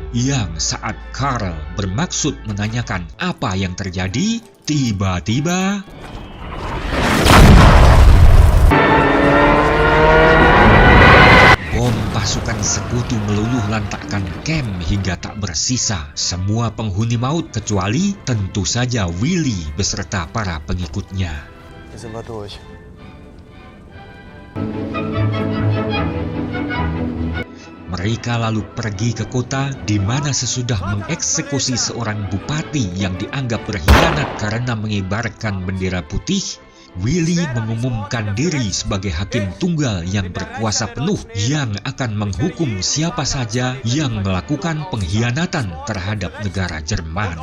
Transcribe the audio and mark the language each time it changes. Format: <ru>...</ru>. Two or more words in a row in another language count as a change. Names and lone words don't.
<id>Yang saat Carl bermaksud menanyakan apa yang terjadi, tiba-tiba bom pasukan sekutu meluluh lantakkan camp hingga tak bersisa semua penghuni maut kecuali tentu saja Willy beserta para pengikutnya.</id> <de>Hier sind wir durch.</de> <id>Mereka lalu pergi ke kota di mana sesudah mengeksekusi seorang bupati yang dianggap berkhianat karena mengibarkan bendera putih, Willy mengumumkan diri sebagai hakim tunggal yang berkuasa penuh yang akan menghukum siapa saja yang melakukan pengkhianatan terhadap negara Jerman.</id>